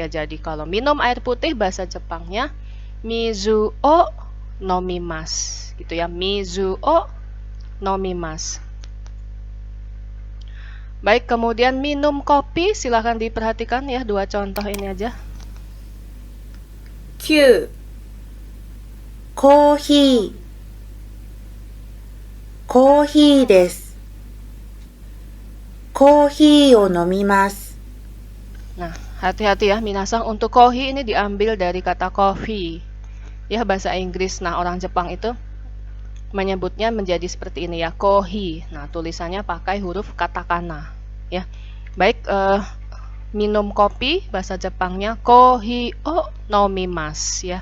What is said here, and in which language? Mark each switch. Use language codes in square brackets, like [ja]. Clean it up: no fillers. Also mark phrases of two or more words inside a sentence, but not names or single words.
[id] Jadi kalau minum air putih bahasa Jepangnya [ja] 水を飲みます [id] gitu ya. [ja] 水を飲みます. [id] Baik, kemudian minum kopi, silahkan diperhatikan ya, 2 contoh ini aja. [ja] 9、コーヒー、コーヒーです。コーヒーを飲みます。 [id] Nah, hati-hati ya, minasang, untuk kohi ini diambil dari kata coffee ya, bahasa Inggris. Nah, orang Jepang itu menyebutnya menjadi seperti ini ya, kohi. Nah, tulisannya pakai huruf katakana ya. Baik, minum kopi bahasa Jepangnya [ja] コーヒーを飲みます [id] ya.